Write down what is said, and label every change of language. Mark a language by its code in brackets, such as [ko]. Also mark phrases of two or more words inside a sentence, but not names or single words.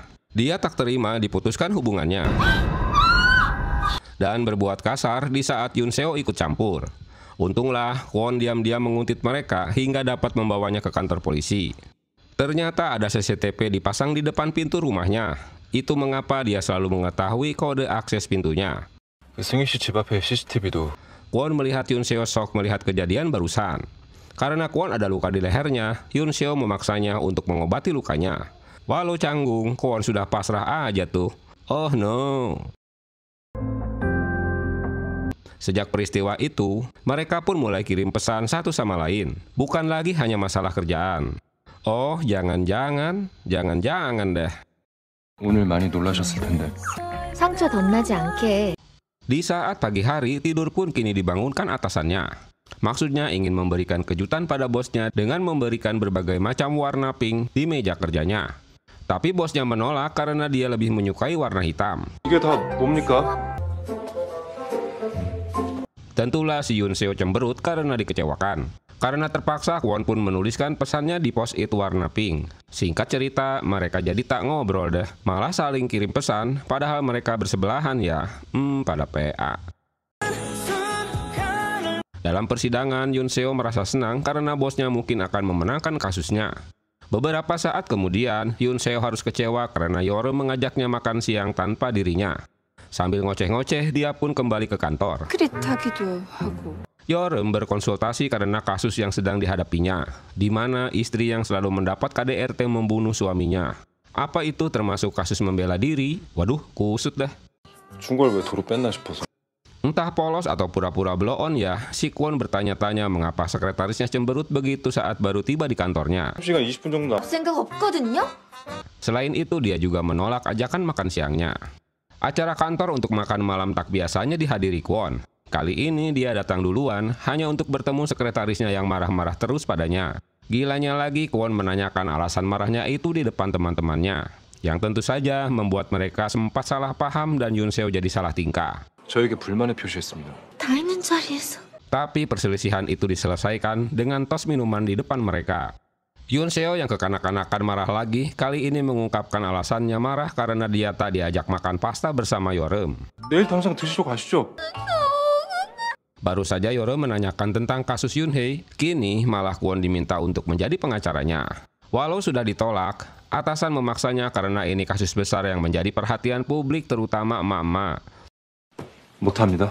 [id] Dia tak terima diputuskan hubungannya dan berbuat kasar di saat Yoon Seo ikut campur. Untunglah Kwon diam-diam menguntit mereka hingga dapat membawanya ke kantor polisi. Ternyata ada CCTV dipasang di depan pintu rumahnya. Itu mengapa dia selalu mengetahui kode akses pintunya. [ko] 승희 씨 집 앞에 CCTV도. [id] Kwon melihat Yoon Seo shock melihat kejadian barusan. Karena Kwon ada luka di lehernya, Yoon Seo memaksanya untuk mengobati lukanya. Walau canggung, Kwon sudah pasrah aja tuh. [en] Oh no. [id] Sejak peristiwa itu, mereka pun mulai kirim pesan satu sama lain. Bukan lagi hanya masalah kerjaan. Oh, jangan-jangan deh. [ko] 오늘 많이 놀라셨을 텐데. 상처 덧나지 않게. [id] Di saat pagi hari, tidur pun kini dibangunkan atasannya. Maksudnya ingin memberikan kejutan pada bosnya dengan memberikan berbagai macam warna pink di meja kerjanya. Tapi bosnya menolak karena dia lebih menyukai warna hitam. [ko] 이게 다 뭡니까? [id] Tentulah si Yoon Seo cemberut karena dikecewakan. Karena terpaksa, Kwon pun menuliskan pesannya di post-it warna pink. Singkat cerita, mereka jadi tak ngobrol deh. Malah saling kirim pesan, padahal mereka bersebelahan ya. Pada PA. Dalam persidangan, Yoon Seo merasa senang karena bosnya mungkin akan memenangkan kasusnya. Beberapa saat kemudian, Yoon Seo harus kecewa karena Yeoreum mengajaknya makan siang tanpa dirinya. Sambil ngoceh-ngoceh, dia pun kembali ke kantor. [ko] 그릿하기도 하고. [id] Yeoreum berkonsultasi karena kasus yang sedang dihadapinya, di mana istri yang selalu mendapat KDRT membunuh suaminya. Apa itu termasuk kasus membela diri? Waduh, kusut dah. [ko] 준 걸 왜 도로 뺐나 싶어서. [id] Entah polos atau pura-pura blow on ya, si Kwon bertanya-tanya mengapa sekretarisnya cemberut begitu saat baru tiba di kantornya. [ko] 1시간 20분 정도. 생각 없거든요? [id] Selain itu, dia juga menolak ajakan makan siangnya. Acara kantor untuk makan malam tak biasanya dihadiri Kwon. Kali ini dia datang duluan hanya untuk bertemu sekretarisnya yang marah-marah terus padanya. Gilanya lagi, Kwon menanyakan alasan marahnya itu di depan teman-temannya, yang tentu saja membuat mereka sempat salah paham dan Yoon Seo jadi salah tingkah. [ko] 저에게 불만을 표시했습니다. 다 있는 자리에서. [id] Tapi perselisihan itu diselesaikan dengan tos minuman di depan mereka. Yoon Seo yang kekanak-kanakan marah lagi, kali ini mengungkapkan alasannya marah karena dia tak diajak makan pasta bersama Yeoreum. [ko] 내일 당장 드시러 가시죠. [id] Baru saja Yeoreum menanyakan tentang kasus Yoon Hee, kini malah Kwon diminta untuk menjadi pengacaranya. Walau sudah ditolak, atasan memaksanya karena ini kasus besar yang menjadi perhatian publik terutama emak-emak. [ko] 못합니다.